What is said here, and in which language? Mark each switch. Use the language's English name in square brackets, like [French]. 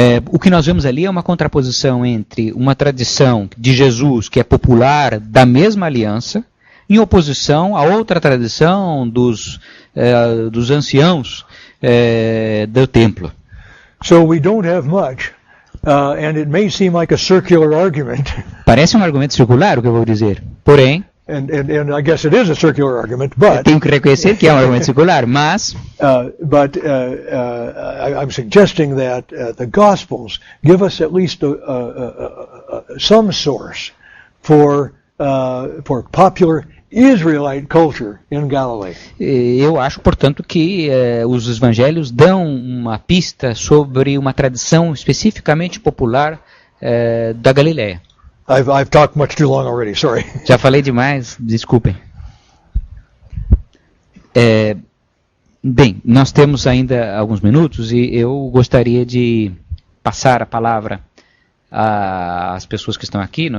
[Portuguese] O que nós vemos ali é uma contraposição entre uma tradição de Jesus, que é popular, da mesma aliança, em oposição a outra tradição dos anciãos do templo. [English] So we don't have much, and it may seem like a circular argument. [Portuguese] Parece um argumento circular o que eu vou dizer, porém, [English] And I guess it is a circular argument, but [Portuguese] tenho que reconhecer que é um argumento circular, mas [English] I'm suggesting that the Gospels give us at least some source for popular Israelite culture in Galilee. [Portuguese] Eu acho, portanto, que os evangelhos dão uma pista sobre uma tradição especificamente popular da Galileia. [English] I've talked much too long already, sorry. [Portuguese] Já falei demais, desculpem. Bem, nós temos ainda alguns minutos e eu gostaria de passar a palavra às pessoas que estão aqui.